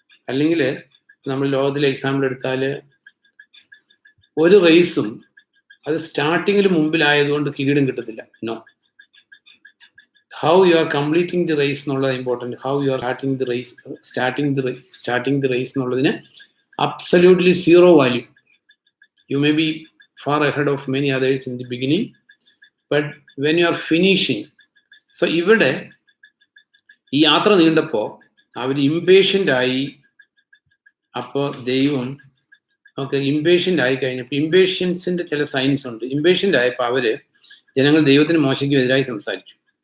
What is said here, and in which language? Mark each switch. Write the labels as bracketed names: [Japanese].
[Malayalam] അല്ലെങ്കിൽ നമ്മൾ ലോകത്തിലെ എക്സാമ്പിൾ എടുത്താൽ ഒരു റേസും അത് സ്റ്റാർട്ടിങ്ങിൽ മുമ്പിലായതുകൊണ്ട് കിരീടം കിട്ടത്തില്ല. [English] No, how you are completing the race എന്നുള്ളത് important. How you are starting the race എന്നുള്ളതിന് absolutely zero value. You may be far ahead of many others in the beginning, but when you are finishing. [Malayalam] So ഇവിടെ ഈ യാത്ര നീണ്ടപ്പോൾ അവർ impatient ആയി. അപ്പോൾ ദൈവം impatient ആയി കഴിഞ്ഞപ്പോൾ ഇംപേഷ്യൻസിന്റെ ചില സൈൻസ് ഉണ്ട്. ഇംപേഷ്യൻ്റ് ആയപ്പോൾ അവര് ജനങ്ങൾ ദൈവത്തിന് മോശയ്ക്കും എതിരായി സംസാരിച്ചു.